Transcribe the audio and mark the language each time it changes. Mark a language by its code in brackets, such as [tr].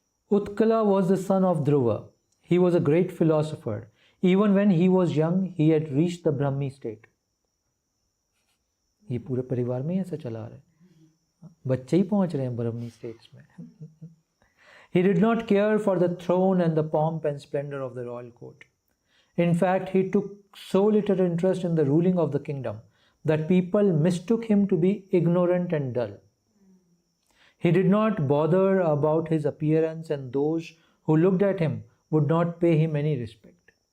[en] Utkala was the son of Dhruva. He was a great philosopher. Even when he was young, he had reached the Brahmi state. [hi] ये पूरे परिवार में ऐसा चला रहा है, बच्चे ही पहुंच रहे हैं ब्रह्मी स्टेट्स में। [en] He did not care for the throne and the pomp and splendor of the royal court. In fact, he took so little interest in the ruling of the kingdom that people mistook him to be ignorant and dull. He did not bother about his appearance, and those who looked at him would not pay him any respect.